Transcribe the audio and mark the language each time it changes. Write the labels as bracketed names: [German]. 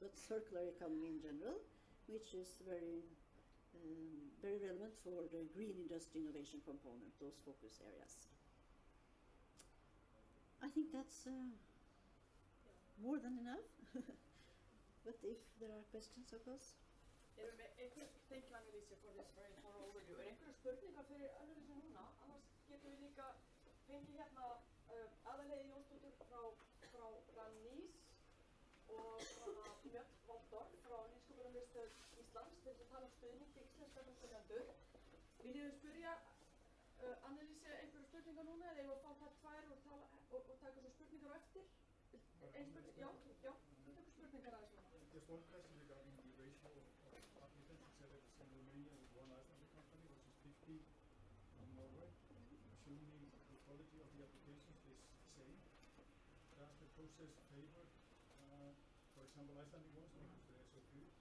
[English] But circular economy in general, which is very relevant for the green industry innovation component, those focus areas. I think that's more than enough. But if there are questions, of course. Thank you, Annelise, for this very thorough overview. [Icelandic] Einhverjar spurningar fyrir Annelise núna? Annars getum við líka fengið hérna Aðalheiði Jónsdóttur frá Rannís og Mjöll Valdor frá Nýsköpunarmiðstöð Íslands til að tala stuðning til íslenska umsækjendur. Viljið þið spyrja Annelise einhverjar spurningar núna, eða ég var að fá það tvær og taka svo spurningar á eftir? Ein spurning? Já, við tökum spurningar aðeins núna. [English] Just one question regarding the ratio of applicants. You said that it's in Romania with one Icelandic company, which is 50 in Norway. Assuming the quality of the applications is the same, does the process favor, for example, Icelandic ones because they're so few?